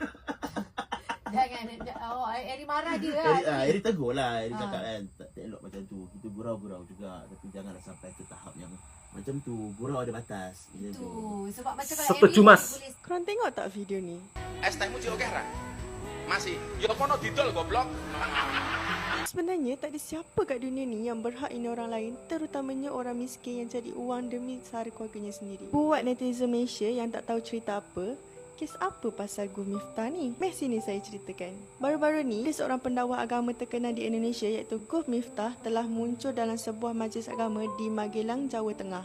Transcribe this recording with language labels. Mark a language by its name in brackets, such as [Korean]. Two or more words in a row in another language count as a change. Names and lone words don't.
[Malay] Jangan. Eri marah dia lah. Eric tegur lah. Eric Ah. cakap kan, tak elok macam tu. Kita gurau-gurau juga. Tapi janganlah sampai ke tahap yang macam tu. Gurau ada batas. Macam tu. Tu. Sebab macam kalau Setuju, Eri Mas. boleh Korang tengok tak video ni? [Javanese] Es tehmu cik oke ra? Masih. Ya kono didol goblok. [Malay] Sebenarnya tak ada siapa kat dunia ni yang berhak hina orang lain, terutamanya orang miskin yang cari uang demi sara keluarganya sendiri. Buat netizen Malaysia yang tak tahu cerita apa, kes apa pasal Guf Miftah ni? Meh sini saya ceritakan. Baru-baru ni, ada seorang pendakwah agama terkenal di Indonesia iaitu Guf Miftah telah muncul dalam sebuah majlis agama di Magelang, Jawa Tengah.